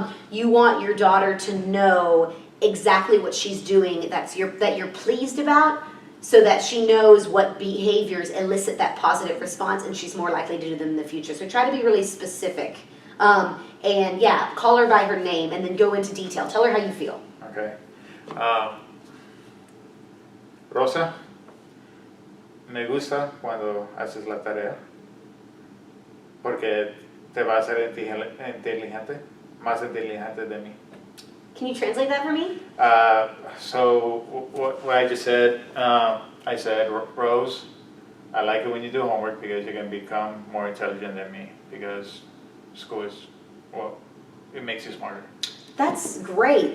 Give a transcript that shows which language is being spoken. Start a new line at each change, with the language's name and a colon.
English: You want your daughter to know exactly what she's doing that you're pleased about, so that she knows what behaviors elicit that positive response, and she's more likely to do them in the future. So try to be really specific. And yeah, call her by her name, and then go into detail. Tell her how you feel. Okay.
Spanish: Rosa, me gusta cuando haces la tarea porque te va a hacer inteligente, más inteligente de mí.
English: Can you translate that for me? So what I just said, I said, Rose, I like it when you do homework because you can become more intelligent than me, because school is, well, it makes you smarter. That's great.